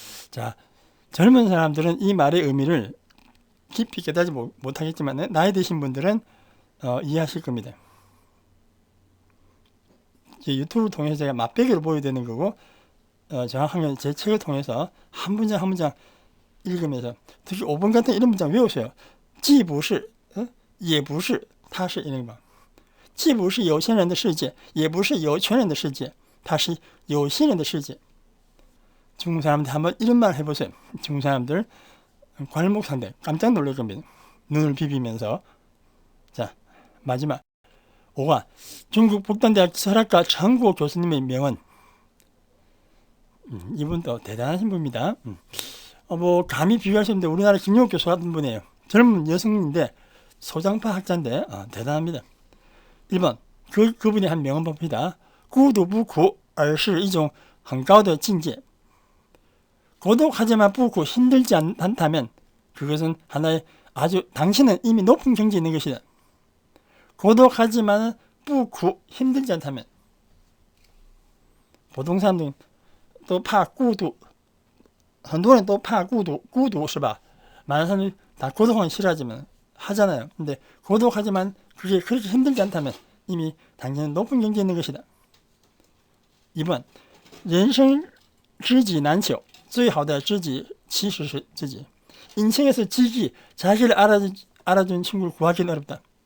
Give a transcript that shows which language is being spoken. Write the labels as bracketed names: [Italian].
[Korean] 자, 젊은 사람들은 이 말의 의미를 깊이 깨닫지 못하겠지만 나이 드신 분들은 이해하실 겁니다. 유튜브를 통해서 제가 맛배기로 보여드리는 거고 정확하게 제 책을 통해서 한 문장 한 문장 읽으면서 특히 5번 같은 이런 문장 외우세요. [Chinese] 既不是也不是它是 [Korean] 이런 거. [Chinese] 既不是有钱人的世界也不是有权人的世界它是有心人的世界. [Korean] 중국 사람들 한번 이런 말 해보세요. 중국 사람들 관목상대 깜짝 놀랄 겁니다. 눈을 비비면서. 자, 마지막 5가 중국 북단대학 철학과 정구 교수님의 명언. 이분도 대단하신 분입니다. 감히 비교할 수 없는데 우리나라 김용욱 교수 같은 분이에요. 젊은 여성인데 소장파 학자인데 대단합니다. 1번 그분이 한 명언 봅니다. [Chinese] 孤独不苦而是一种很高的境界. [Korean] 고독하지만不苦 힘들지 않다면 그것은 하나의 아주 당신은 이미 높은 경지에 있는 것이다. 고독하지만 不苦 힘들지 않다면 보통 사람들은 또 [Chinese] 怕孤独很多人都怕孤独是吧? [Korean] 많은 사람들이 다 고독하기 싫어하지만 하잖아요. 근데 고독하지만 그게 그렇게 힘들지 않다면 이미 당신은 높은 경지에 있는 것이다. [Chinese] 2번 人生知己难求最好的知己其实是自己. [Korean] 인생에서 지기, 자기를 알아준 친구를 구하기는 어렵다.